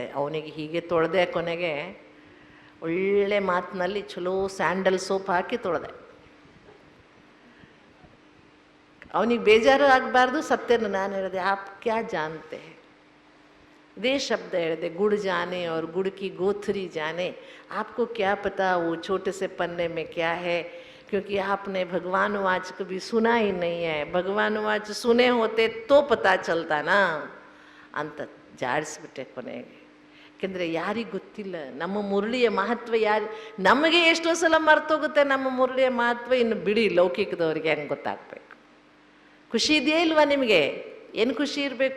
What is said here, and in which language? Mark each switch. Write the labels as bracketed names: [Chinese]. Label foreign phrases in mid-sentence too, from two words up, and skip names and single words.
[Kannada] ಅವನಿಗೆ ಹೀಗೆ ತೊಳೆದೆ, ಕೊನೆಗೆ ಒಳ್ಳೆ ಮಾತಿನಲ್ಲಿ ಚಲೋ ಸ್ಯಾಂಡಲ್ ಸೋಪ್ ಹಾಕಿ ತೊಳೆದೆ. ಅವನಿಗೆ ಬೇಜಾರು ಆಗಬಾರ್ದು. ಸತ್ಯನ ನಾನು ಹೇಳಿದೆ, [Hindi] आप क्या जानते? [Kannada] ಇದೇ ಶಬ್ದ ಹೇಳಿದೆ, [Hindi] ಗುड़ जाने और गुड़ की गोथरी जाने, आपको क्या पता वो छोटे से पन्ने में क्या है, क्योंकि आपने भगवानुवाच कभी सुना ही नहीं है. भगवानुवाच सुने होते तो पता चलता ना [Kannada] ಅಂತ ಜಾಡಿಸ್ಬಿಟ್ಟೆ ಕೊನೆಗೆ. ಯಾಕೆಂದರೆ ಯಾರಿಗೆ ಗೊತ್ತಿಲ್ಲ ನಮ್ಮ ಮುರಳಿಯ ಮಹತ್ವ. ನಮಗೆ ಎಷ್ಟೋ ಸಲ ಮರ್ತೋಗುತ್ತೆ ನಮ್ಮ ಮುರಳಿಯ ಮಹತ್ವ. ಇನ್ನು ಬಿಡಿ, ಲೌಕಿಕದವರಿಗೆ ಹೆಂಗೆ ಗೊತ್ತಾಗಬೇಕು? ಖುಷಿ ಇದೆಯೇ ಇಲ್ವಾ ನಿಮಗೆ? ಏನು ಖುಷಿ ಇರಬೇಕು?